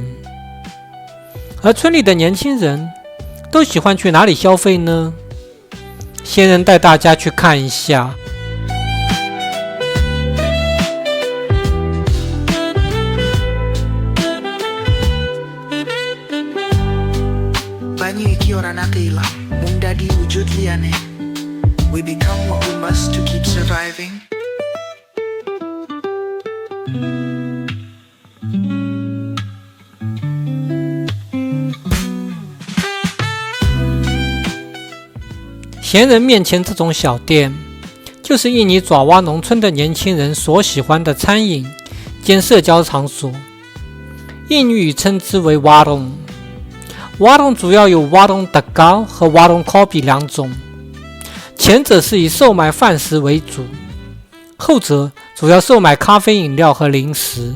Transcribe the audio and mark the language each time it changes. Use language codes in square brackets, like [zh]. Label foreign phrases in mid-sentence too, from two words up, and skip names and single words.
[zh] 而村里的年轻人都喜欢去哪里消费呢？仙人带大家去看一下。 [en] We become what we must to keep surviving. [zh] 闲人面前这种小店，就是印尼爪哇农村的年轻人所喜欢的餐饮兼社交场所。印尼语称之为 warung。warung 主要有 [id] warung tegal [zh] 和 [id] warung kopi [zh] 两种。前者是以售卖饭食为主，后者主要售卖咖啡饮料和零食。